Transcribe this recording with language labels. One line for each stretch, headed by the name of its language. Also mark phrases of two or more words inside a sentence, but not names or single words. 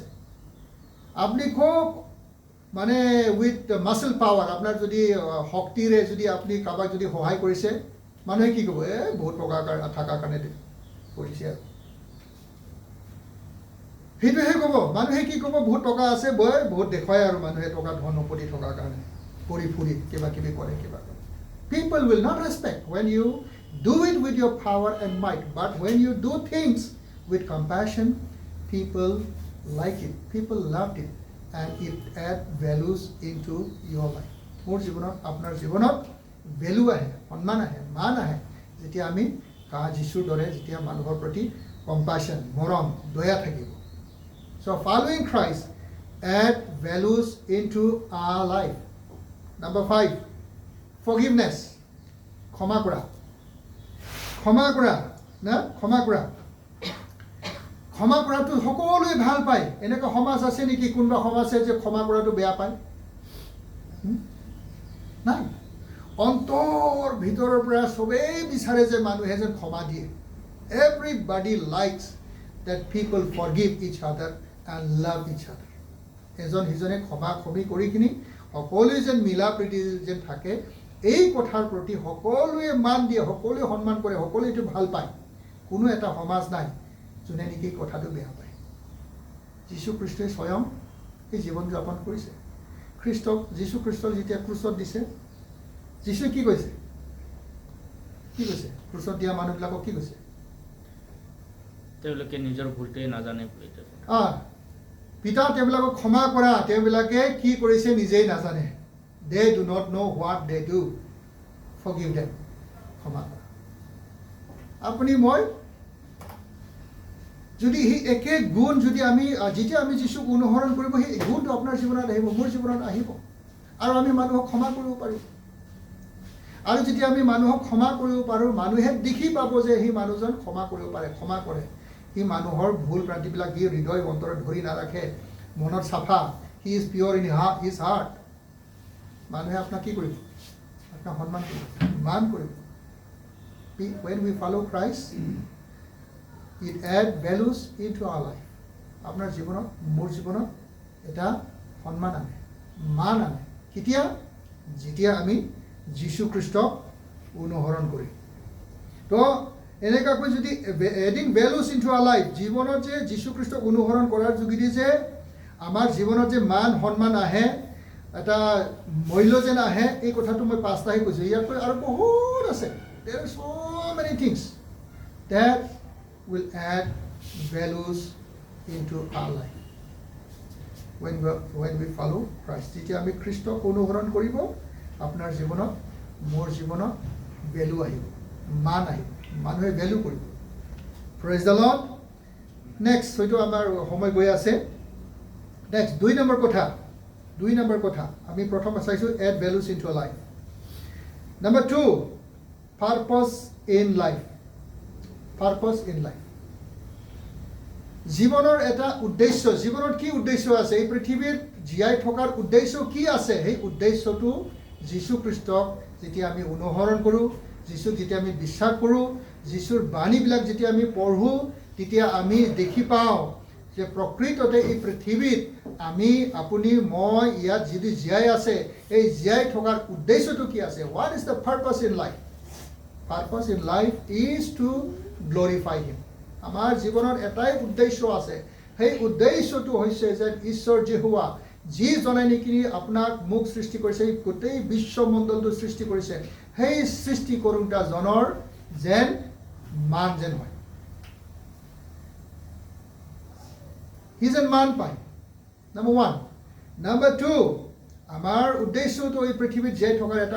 Assamese: আপুনি খুব মানে উইথ মাছল পাৱাৰ, আপোনাৰ যদি শক্তিৰে যদি আপুনি কাৰোবাক যদি সহায় কৰিছে, মানুহে কি ক'ব? বহুত টকা থকাৰ কাৰণে কৰিছে আৰু। সেইটোহে ক'ব মানুহে কি ক'ব বহুত টকা আছে বয় বহুত দেখুৱায় আৰু মানুহে টকা ধন সম্পত্তি থকাৰ কাৰণে কৰি ফুৰি কিবা কিবি কৰে কিবা কৰে
English: people will not respect when you do it with your power and might but when you do things with compassion people like it people loved it and it add values into your life
Assamese: মোৰ জীৱনত আপোনাৰ জীৱনত ভেলু আহে সন্মান আহে মান আহে যেতিয়া আমি যিশুৰ দৰে যেতিয়া মানুহৰ প্ৰতি কম্পাশ্যন মৰম দয়া থাকিব
English: so following Christ add values into our life number 5 forgiveness
Assamese: ক্ষমা কৰা না ক্ষমা কৰাটো সকলোৱে ভাল পায় এনেকুৱা সমাজ আছে নেকি কোনোবা সমাজ আছে যে ক্ষমা কৰাটো বেয়া পায় নাই অন্তৰ ভিতৰৰ পৰা সবেই বিচাৰে যে মানুহে যেন ক্ষমা দিয়ে
English: everybody likes that people forgive each other and love each other
Assamese: এজন সিজনে ক্ষমা কৰি কিনি সকলোৱে যেন মিলা প্ৰীতি যেন থাকে এই কথাৰ প্ৰতি সকলোৱে মান দিয়ে সকলোৱে সন্মান কৰে সকলোৱে এইটো ভাল পায় কোনো এটা সমাজ নাই যোনে নেকি কথাটো বেয়া পায় যীশু খ্ৰীষ্টই স্বয়ং এই জীৱন যাপন কৰিছে যীশু খ্ৰীষ্টক যেতিয়া ক্ৰুচত দিছে যীশুৱে কি কৈছে ক্ৰুচত দিয়া মানুহবিলাকক কি কৈছে তেওঁলোকে নিজৰ ভুলটোৱে নাজানে পিতা তেওঁবিলাকক ক্ষমা কৰা তেওঁবিলাকে কি কৰিছে নিজেই নাজানে
English: they do not know what they do forgive them
Assamese: ক্ষমা কৰা আপুনি মই যদি এই একে গুণ যদি আমি যেতিয়া আমি যীশুক অনুসৰণ কৰিব সেই গুণটো আপোনাৰ জীৱনত আহিব মোৰ জীৱনত আহিব আৰু আমি মানুহক ক্ষমা কৰিব পাৰিম আৰু যেতিয়া আমি মানুহক ক্ষমা কৰিব পাৰোঁ মানুহে দেখি পাব যে সেই মানুহজন ক্ষমা কৰিব পাৰে ক্ষমা কৰে সি মানুহৰ ভুল ভ্ৰান্তিবিলাক সি হৃদয় অন্তৰত ধৰি নাৰাখে মনত চাফা
English: he is pure in his heart
Assamese: মানুহে আপোনাক কি কৰিব আপোনাক সন্মান কৰিব মান কৰিব
English: when we follow Christ it add values into our life
Assamese: আপোনাৰ জীৱনত মোৰ জীৱনত এটা সন্মান আনে মান আনে কেতিয়া যেতিয়া আমি যীশু খ্ৰীষ্টক অনুসৰণ কৰিম তো এনেকুৱাকৈ যদি
English: adding values into our life
Assamese: জীৱনত যে যীশু খ্ৰীষ্টক অনুসৰণ কৰাৰ যোগেদি যে আমাৰ জীৱনত যে মান সন্মান আহে এটা মূল্য যেন আহে এই কথাটো মই পাঁচটাহে কৈছোঁ ইয়াতকৈ আৰু বহুত আছে
English: there are so many things that will add values into our life when we follow Christ
Assamese: যেতিয়া আমি খ্ৰীষ্টক অনুসৰণ কৰিব আপোনাৰ জীৱনত মোৰ জীৱনত ভেলু আহিব মান আহিব মানুহে ভেলু কৰিব
English: praise the Lord next
Assamese: হয়তো আমাৰ সময় গৈ আছে next 2 নম্বৰ কথা আমি প্ৰথম চাইছোঁ
English: add values into a life number 2 purpose in life
Assamese: জীৱনৰ এটা উদ্দেশ্য জীৱনত কি উদ্দেশ্য আছে এই পৃথিৱীত জীয়াই থকাৰ উদ্দেশ্য কি আছে সেই উদ্দেশ্যটো যীশু খ্ৰীষ্টক যেতিয়া আমি অনুসৰণ কৰোঁ যীশুক যেতিয়া আমি বিশ্বাস কৰোঁ যীশুৰ বাণীবিলাক যেতিয়া আমি পঢ়োঁ তেতিয়া আমি দেখি পাওঁ যে প্ৰকৃততে এই পৃথিৱীত আমি আপুনি মই ইয়াত যদি জীয়াই আছে এই জীয়াই থকাৰ উদ্দেশ্যটো কি আছে
English: what is the purpose in life is to glorify him
Assamese: আমাৰ জীৱনৰ এটাই উদ্দেশ্য আছে সেই উদ্দেশ্যটো হৈছে যে ঈশ্বৰ যেহুৱা যি জনে নেকি আপোনাক মোক সৃষ্টি কৰিছে গোটেই বিশ্বমণ্ডলটো সৃষ্টি কৰিছে সেই সৃষ্টি কৰোঁতা জনৰ যেন মান যেন হয় সি যেন মান পায় number 1 number 2 আমাৰ উদ্দেশ্যটো এই পৃথিৱীত জীয়াই থকাৰ এটা